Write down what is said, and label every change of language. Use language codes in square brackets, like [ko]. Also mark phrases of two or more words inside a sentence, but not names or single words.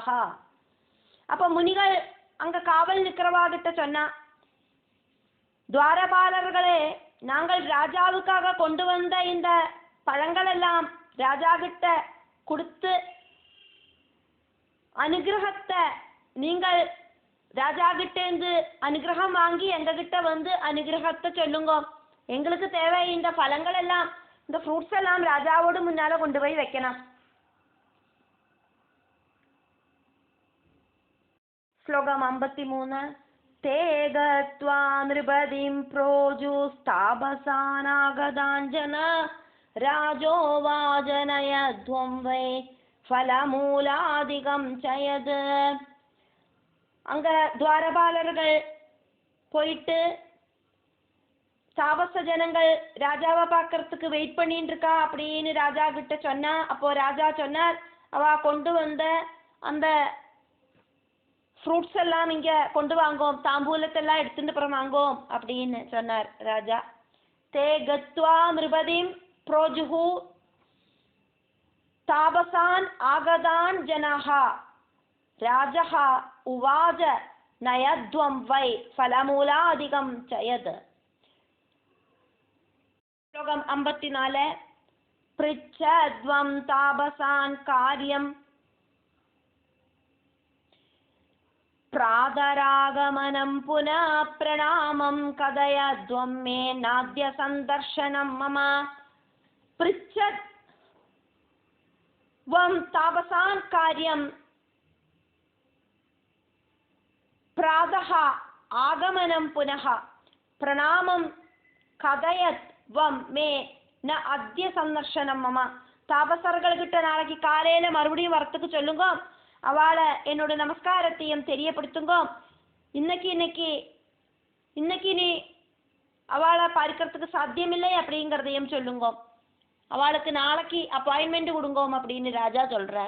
[ta] அப்போ முனிகள் அங்க காவல் நிற்கிறவாகிட்ட சொன்னா, துவாரபாலர்களே, நாங்கள் ராஜாவுக்காக கொண்டு வந்த இந்த பழங்கள் எல்லாம் ராஜா கிட்ட கொடுத்து அனுகிரகத்தை நீங்கள் ராஜா கிட்ட இருந்து அனுகிரகம் வாங்கி எங்க கிட்ட வந்து அனுகிரகத்தை சொல்லுங்க. எங்களுக்கு தேவை இந்த பழங்கள் எல்லாம், இந்த ஃப்ரூட்ஸ் எல்லாம் ராஜாவோடு முன்னால கொண்டு போய் வைக்கணும். [ml] ശ്ലോകം 53. [sa] തേ ഗത്വാ നൃപതിം പ്രോജുസ്താപസാനാഗതാഞ്ജന രാജോവാചനയധ്വം വൈ ഫലമൂലാധികം ചയത്. [ta] அங்க துவாரபாலர்கள் போயிட்டு தாபச ஜனங்கள் ராஜாவை பார்க்கறதுக்கு வெயிட் பண்ணிட்டு இருக்கா அப்படின்னு ராஜா கிட்ட சொன்னா. அப்போ ராஜா சொன்னார், அவ கொண்டு வந்த அந்த ஃப்ரூட்ஸ் எல்லாம் இங்க கொண்டு வாங்கோம், தாம்பூலத்தெல்லாம் எடுத்துட்டு அப்புறம் வாங்கோம் அப்படின்னு சொன்னார் ராஜா. [sa] தே கத்வா மிருபதிம் ப்ரோஜுஹு தாபசான் ஆகதான் ஜனஹா ராஜஹ உவாஜ நயத்வம் வை ஃபலமூலாதிகம் சயத். [ml] ശ്ലോകം 54. [sa] പൃച്ഛധ്വം താപസാൻ കാര്യം പ്രാതരാഗമനം പുനഃ പ്രണാമം കഥയധ്വം മേ നാദ്യ സന്ദർശനം മമ. പൃച്ഛധ്വം താപസാൻ കാര്യം പ്രാതഃ ആഗമനം പുനഃ പ്രണാമം കഥയത് വം മേ ന അദ്യ സന്ദർശനം മമ. [ta] தாபசர்கள்கிட்ட நாளைக்கு காலையில மறுபடியும் வரத்துக்கு சொல்லுங்க, அவளை என்னோட நமஸ்காரத்தையும் தெரியப்படுத்துங்க. இன்னைக்கு நீ அவளை பார்க்கறதுக்கு சாத்தியமில்லை அப்படிங்கிறதையும் சொல்லுங்க, அவளுக்கு நாளைக்கு அப்பாயின்மெண்ட் கொடுங்க அப்படின்னு ராஜா சொல்றார்.